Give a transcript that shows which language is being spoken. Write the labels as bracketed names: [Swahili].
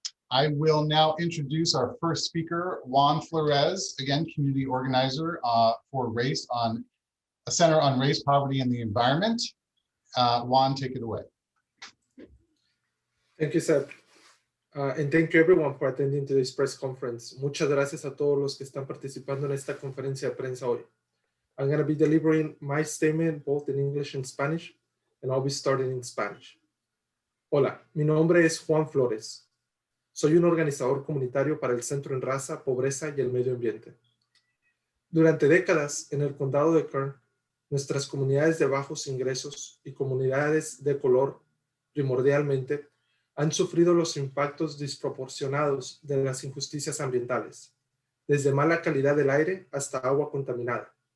[English] I will now introduce our first speaker, Juan Flores, again, community organizer for a Center on Race, Poverty, and the Environment. Juan, take it away. Thank you, Seth. And thank you everyone for attending today's press conference. [Spanish] Muchas gracias a todos los que están participando en esta conferencia de prensa hoy. [English] I'm going to be delivering my statement both in English and Spanish, and I'll be starting in Spanish. [Spanish] Hola, mi nombre es Juan Flores. Soy un organizador comunitario para el Centro en Raza, Pobreza y el Medio Ambiente. Durante décadas, en el condado de Kern, nuestras comunidades de bajos ingresos y comunidades de color, primordialmente, han sufrido los impactos desproporcionados de las injusticias ambientales, desde mala calidad del aire hasta agua contaminada.